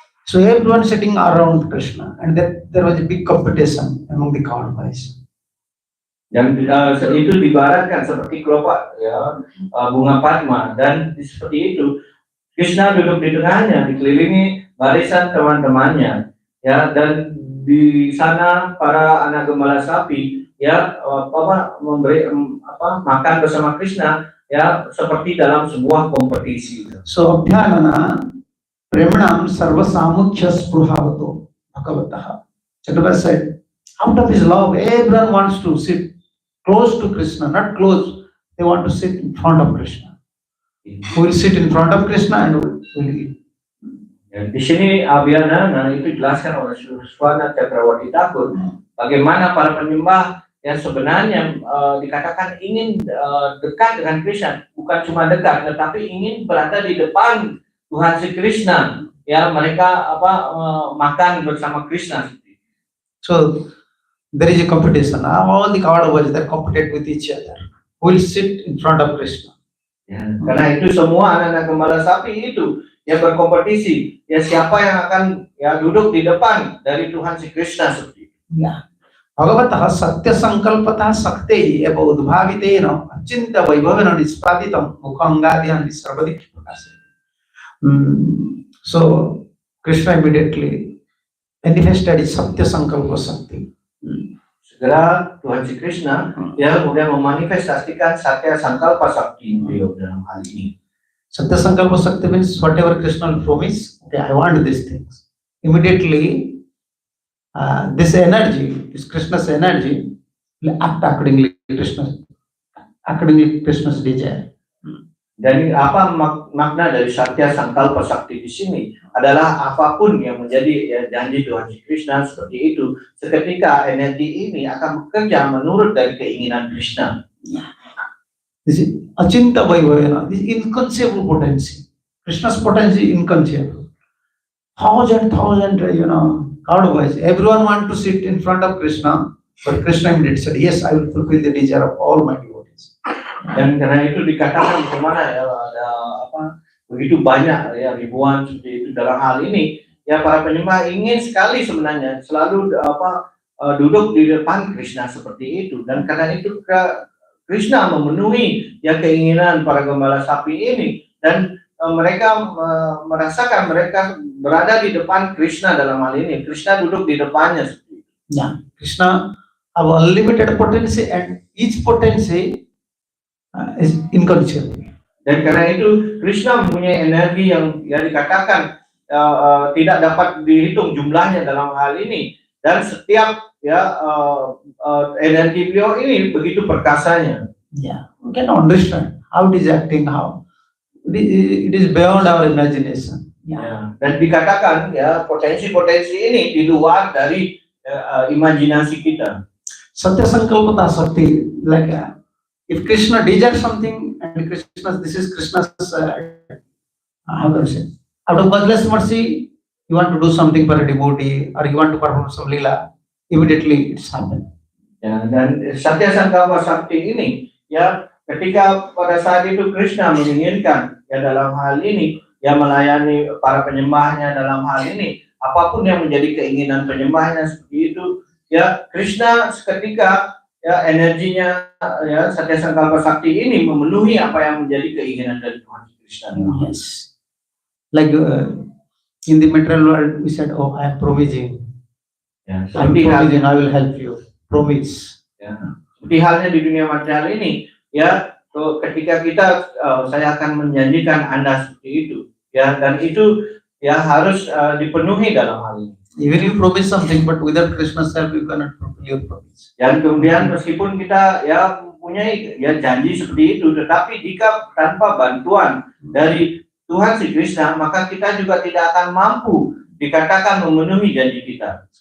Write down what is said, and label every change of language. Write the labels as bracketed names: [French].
[English] So everyone sitting around Krishna, and there was a big competition among the coward boys. [Indonesian] Dan itu dibaratkan seperti kelopak ya bunga padma, dan seperti itu Krishna duduk di tengahnya dikelilingi barisan teman-temannya ya, dan di sana para anak gembala sapi ya makan bersama Krishna ya seperti dalam sebuah kompetisi. [Sanskrit] So Abhyanana Premanam Sarva Samukhya Spruhavato Bhagavataha. [English] Chakravarti said, out of his love, everyone wants to sit close to Krishna, not close. They want to sit in front of Krishna. We will sit in front of Krishna and we'll eat. [Indonesian] Ya, di sini Abhyanana itu dijelaskan oleh Suswana Cakrawati Thakur bagaimana para penyembah yang sebenarnya dikatakan ingin dekat dengan Krishna, bukan cuma dekat, tetapi ingin berada di depan Tuhan Sri Krishna. Ya, mereka makan bersama Krishna. [English] So there is a competition. All the coward boys they compete with each other. Who will sit in front of Krishna? [Indonesian] Ya, karena itu semua anak-anak gembala sapi itu yang berkompetisi. Ya, siapa yang akan ya duduk di depan dari Tuhan Sri Krishna seperti itu. [Sanskrit] Ya. Bhagavataha Satya Sankalpatah Sakti eva udbhavitena Achinta Vaibhavena Nispaditam Mukhangadhyani Sarvadikhi Prakasya. [English] So Krishna immediately manifested his Satya Sankalpa Sakti. [Indonesian] Segera Tuhan Sri Krishna dia kemudian memanifestasikan Satya Sankalpa Sakti beliau dalam hal ini. [English] Satya Sankalpa Shakti means whatever Krishna will promise, okay, I want these things. Immediately, this energy, this Krishna's energy, will act accordingly Krishna's desire. [Indonesian] Dan apa makna dari Satya Sangkalpa Sakti di sini adalah apapun yang menjadi ya, janji Tuhan Krishna seperti itu, seketika energi ini akan bekerja menurut dari keinginan Krishna. [English] This is Achinta Vaivayana, this inconceivable potency. Krishna's potency inconceivable. Thousand, otherwise, everyone want to sit in front of Krishna, but Krishna immediately said, yes, I will fulfill the desire of all my devotees. [Indonesian] Dan karena itu dikatakan bagaimana ya ada apa begitu banyak ya ribuan seperti itu dalam hal ini ya para penyembah ingin sekali sebenarnya selalu duduk di depan Krishna seperti itu, dan karena itu Krishna memenuhi ya keinginan para gembala sapi ini, dan mereka merasakan mereka berada di depan Krishna dalam hal ini. Krishna duduk di depannya seperti itu. [English] Yeah, Krishna have unlimited potency, and each potency is inconceivable. [Indonesian] Dan karena itu Krishna mempunyai energi yang ya dikatakan tidak dapat dihitung jumlahnya dalam hal ini, dan setiap ya energi beliau ini begitu perkasanya. [English] Yeah, we can understand how it is acting, how it is beyond our imagination. Yeah. [Indonesian] Ya, dan dikatakan ya potensi-potensi ini di luar dari imajinasi kita. [English] Satya Sankalpa Shakti, like if Krishna desires something, and this is Krishna's, how can I say, out of godless mercy, you want to do something for a devotee, or you want to perform some lila, immediately it's happened. [Indonesian] Ya, dan Satya Sankalpa Sakti ini, ya ketika pada saat itu Krishna menginginkan, ya dalam hal ini, ya melayani para penyembahnya dalam hal ini, apapun yang menjadi keinginan penyembahnya seperti itu, ya Krishna seketika ya energinya ya Satya Sankalpa Sakti ini memenuhi apa yang menjadi keinginan dari Tuhan Krishna. [English] Yes. Like in the material world, we said, oh, I am promising. [Indonesian] Ya, [English] I'm [Indonesian] seperti [English] promising, I will help you. Promise. [Indonesian] ya, seperti halnya di dunia material ini, ya ketika kita saya akan menjanjikan Anda seperti itu, ya, dan itu ya harus dipenuhi dalam hal ini. [English] Even you promise something, but without Krishna's help, you cannot fulfill your promise. [Indonesian] Dan kemudian meskipun kita ya mempunyai ya janji seperti itu, tetapi jika tanpa bantuan dari Tuhan Sri Krishna, maka kita juga tidak akan mampu dikatakan memenuhi janji kita.